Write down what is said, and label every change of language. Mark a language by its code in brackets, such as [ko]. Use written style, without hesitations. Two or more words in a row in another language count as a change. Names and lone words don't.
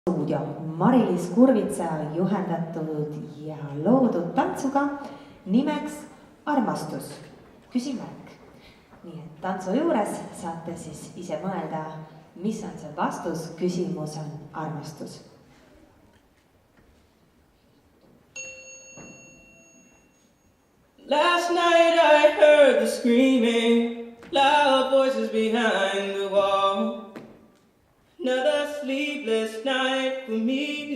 [et] stuudio Mari-Liis Kurvitsa juhendatud ja loodud tantsuga nimeks Armastus, küsimärk. Nii et tantsu juures saate siis ise mõelda, mis on see vastus, küsimus on armastus. [en] Last night I heard the screaming, loud voices behind the wall. Another sleepless night for me.